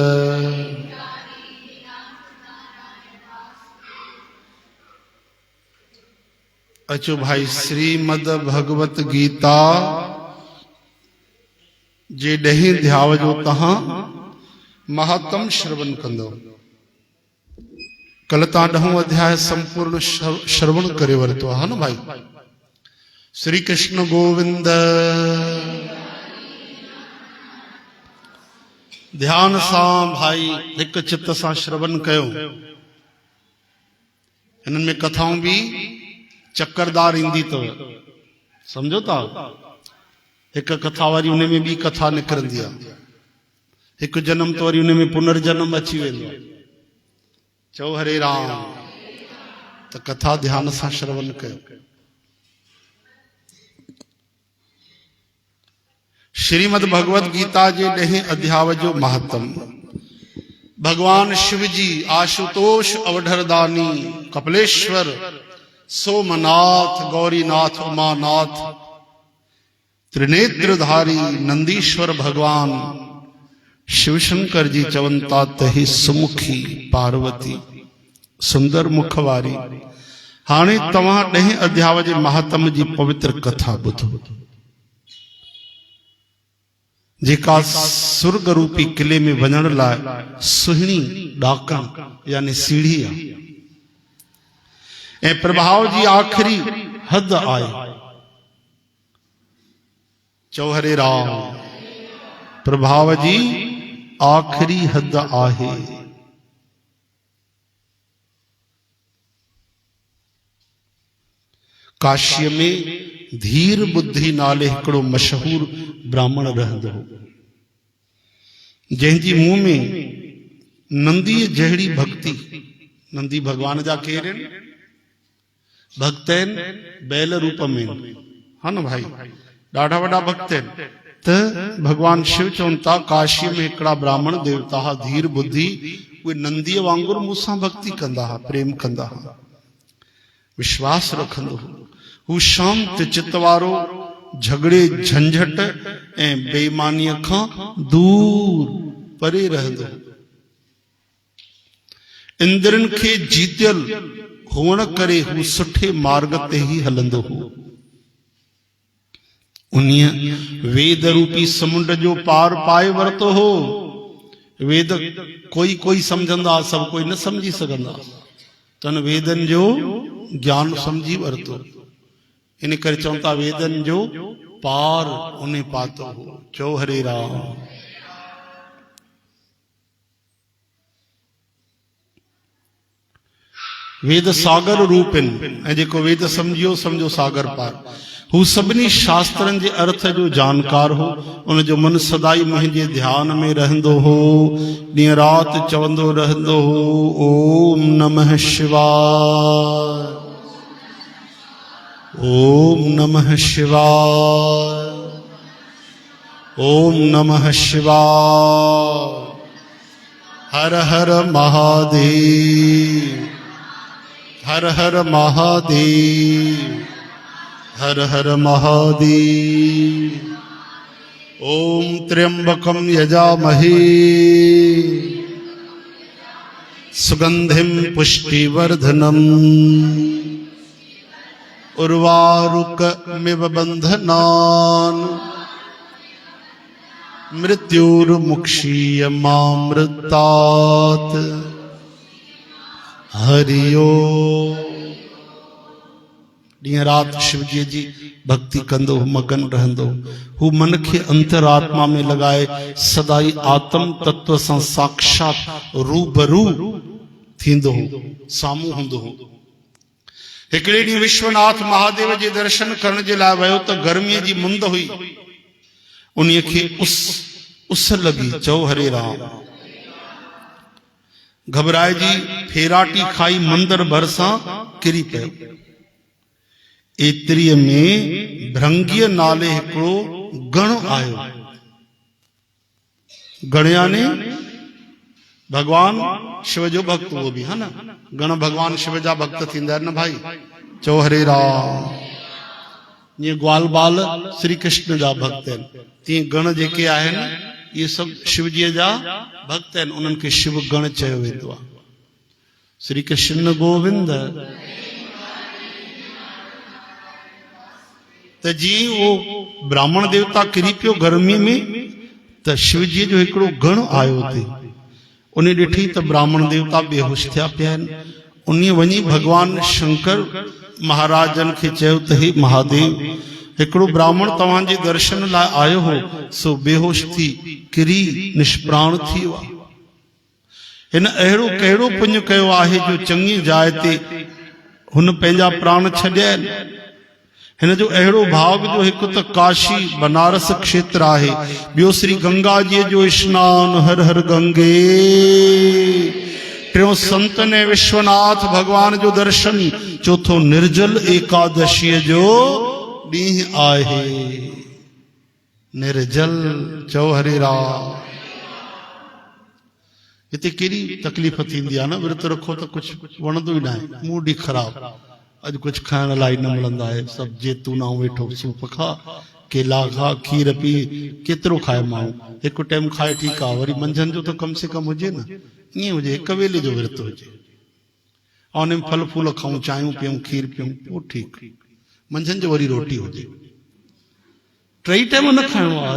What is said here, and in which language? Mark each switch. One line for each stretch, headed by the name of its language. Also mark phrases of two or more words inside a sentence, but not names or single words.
Sindhi: अचो भाई श्रीमद भगवत गीता जे ॾहीं ध्याव जो तहां महात्म श्रवण कंदो। कल तहां ॾहों अध्याय संपूर्ण श्रवण करे वरतो है न भाई। श्री कृष्ण गोविंद। ध्यान सां भाई एक चित्त सां श्रवण कयो। इनमें में कथाऊं भी चक्करदार ईंदी तो समझो था। एक कथा वारी उन में भी कथा निकरंदी आहे। एक जन्म तो वरी उन में पुनर्जन्म अची वेंदो। चओ हरे राम। तो कथा ध्यान सां श्रवण कयो। श्रीमद भगवत गीता जे ॾहें अध्याय जो महात्म। भगवान शिव जी आशुतोष अवधरदानी कपिलेश्वर सोमनाथ गौरीनाथ उमानाथ त्रिनेत्रधारी नंदीश्वर भगवान शिवशंकर जी चवंता तही सुमुखी पार्वती सुंदर मुख वारी। हाणे तव्हां ॾहें अध्याय जे महात्म जी पवित्र कथा ॿुधो जेका सुर्ग रूपी किले में वञण लाइ सुहिणी ॾाकण यानी सीढ़ी आहे ऐं प्रभाव जी आखिरी हद आहे। चओ हरे राम। प्रभाव जी आखिरी हद आहे। काशी में धीर बुद्धि नाले हिकिड़ो मशहूर ब्राह्मण रहंदो हो जंहिंजी मुंह में नंदी जहिड़ी भक्ति। नंदी भगवान जा केर आहिनि? भक्त आहिनि बैल रूप में हा न भाई। ॾाढा वॾा भक्त आहिनि। त भगवान शिव चवनि था काशी में हिकिड़ा ब्राह्मण देवता हा धीर बुद्धि उहे नंदीअ वांगुरु मूंसां भक्ति कंदा हा प्रेम कंदा हा विश्वास रखंदो हो। हू शांत चित वारो झगड़े झंझट ऐं बेईमानीअ खां दूर परे रहंदो। इंद्रन खे जीतियल हुअण करे हू सुठे मार्ग ते ही हलंदो हो। उन्हीअ वेद रूपी समुंड जो पार पाए वरतो हो। वेद कोई कोई समझंदा सब कोई न समझी सघंदा। तन वेदन जो ज्ञान समझी वरतो। इन करे चवनि था वेदन जो पार उन पातो हो। चओ हरे राम। वेद सागर रूप ऐं जेको वेद समझियो समझो सागर पार। हू सभिनी शास्त्रनि जे अर्थ जो जानकार हो। उन जो मन सदाई मुंहिंजे ध्यान में रहंदो हो। ॾींहुं राति चवंदो रहंदो हो
Sanskrit: ओम नमः शिवाय ओम नमः शिवाय ओम नमः शिवाय।
Hindi: हर हर महादेव हर हर महादेव हर हर महादेव।
Sanskrit: ओम त्र्यंबकम यजामहे सुगंधिम पुष्टिवर्धनम उर्वारुकमिव बंधनान् मृत्युर्मुक्षीयमामृतात्। हरि ओम।
Sindhi: ॾींहुं राति शिवजी जी भक्ति कंदो मगन रहंदो। हू मन खे अंतरात्मा में लगाए सदाई आत्म तत्व सां साक्षात रूबरू थींदो साम्हूं हूंदो। हिकिड़े ॾींहुं विश्वनाथ महादेव जे दर्शन करण जे लाइ वियो त गर्मीअ जी मुंद हुई। उन्हीअ खे उस लगी। चओ हरे राम। घबराइजी फेराटी खाई मंदर भर सां किरी पियो। एतिरीअ में भृंगीअ नाले हिकिड़ो गण आयो। गण यानी भगवान शिव जो भक्त
Hindi: वो भी है ना।
Sindhi: गण भगवान शिव जा भक्त थींदा आहिनि न भाई। चओ हरे राम। ये ग्वाल बाल श्री कृष्ण जा भक्त आहिनि। तीअं गण जेके आहिनि
Hindi: ये सब
Sindhi: शिवजीअ जा भक्त आहिनि, उन्हनि खे शिव गण चयो वेंदो आहे। श्री कृष्ण गोविंद। त जीअं उहो ब्राह्मण देवता किरी पियो गर्मीअ में, त शिवजीअ जो हिकिड़ो गण आयो हुते। उन ॾिठी त ब्राह्मण देवता बेहोश थिया पिया आहिनि। उन वञी भगवान शंकर महाराजन खे चयो त हे महादेव, हिकिड़ो ब्राह्मण तव्हांजे दर्शन लाइ आयो हो, सो बेहोश थी किरी निष्प्राण थी वियो आहे। हिन अहिड़ो कहिड़ो पुण्य कयो आहे जो चङी जाइ ते हुन पंहिंजा प्राण छॾिया आहिनि। हिन जो अहिड़ो भाव जो हिकु त काशी बनारस क्षेत्र आहे, ॿियो श्री गंगा जी जो स्नान हर हर गंगे, टियों संतन ऐं विश्वनाथ भगवान जो दर्शन, चौथो निर्जल एकादशीअ जो ॾींहुं आहे। निर्जल चओ हरे राम। हिते केॾी तकलीफ़ थींदी आहे न, विर्त रखो त कुझु वणंदो ई न आहे, मूड ई ख़राबु। अॼु कुझु खाइण लाइ न मिलंदा आहे, सभु जैतून वेठो, सूप खा, केला खा, खीर पी, केतिरो खाए माण्हू। हिकु टाइम खाए ठीकु आहे, वरी मंझंदि जो त
Hindi: कम से कम
Sindhi: हुजे न, ईअं हुजे हिकु वेले जो विर्त हुजे, ऐं उन में फल फूल खाऊं, चांहियूं पियूं, खीर पियूं, पोइ ठीकु। मंझंदि जो वरी रोटी हुजे, 3 टाइम न खाइणो आहे।